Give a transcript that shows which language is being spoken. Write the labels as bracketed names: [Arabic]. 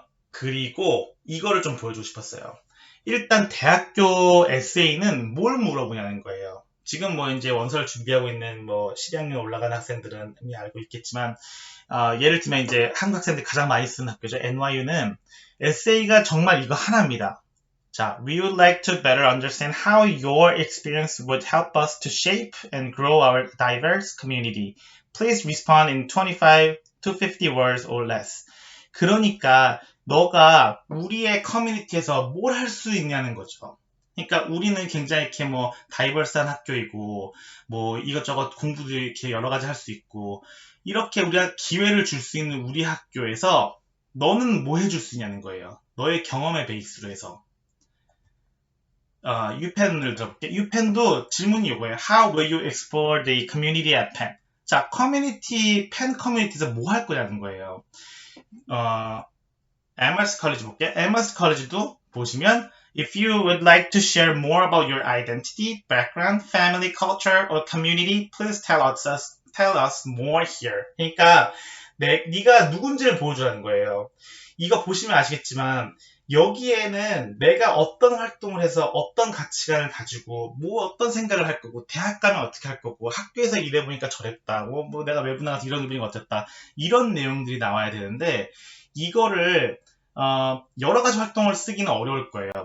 [Korean] 그리고 이거를 좀 보여주고 싶었어요. 일단 대학교 에세이는 뭘 물어보냐는 거예요. 지금 뭐 이제 원서를 준비하고 있는 뭐 12학년 올라간 학생들은 이미 알고 있겠지만, 예를 들면 이제 한국 학생들이 가장 많이 쓰는 학교죠. NYU는 에세이가 정말 이거 하나입니다. [English] 자, we would like to better understand how your experience would help us to shape and grow our diverse community. Please respond in 25 to 50 words or less. [Korean] 그러니까 너가 우리의 커뮤니티에서 뭘 할 수 있냐는 거죠. 그러니까 우리는 굉장히 이렇게 뭐 다이버스한 학교이고 뭐 이것저것 공부도 이렇게 여러 가지 할 수 있고 이렇게 우리가 기회를 줄 수 있는 우리 학교에서 너는 뭐 해줄 수 있냐는 거예요. 너의 경험의 베이스로 해서. 유펜을 들어볼게. 유펜도 질문이 이거예요. [English] How will you explore the community at Penn? [Korean] 자, 펜 커뮤니티에서 뭐 할 거냐는 거예요. Amherst College 볼게. Amherst College도 보시면 [English] If you would like to share more about your identity, background, family, culture, or community, please tell us more here. [Korean] 그러니까 네가 누군지를 보여주라는 거예요. 이거 보시면 아시겠지만 여기에는 내가 어떤 활동을 해서 어떤 가치관을 가지고 뭐 어떤 생각을 할 거고 대학 가면 어떻게 할 거고 학교에서 일해보니까 저랬다 뭐 내가 외부 나가서 이런 기분이 어땠다 이런 내용들이 나와야 되는데 이거를 여러 가지 활동을 쓰기는 어려울 거예요.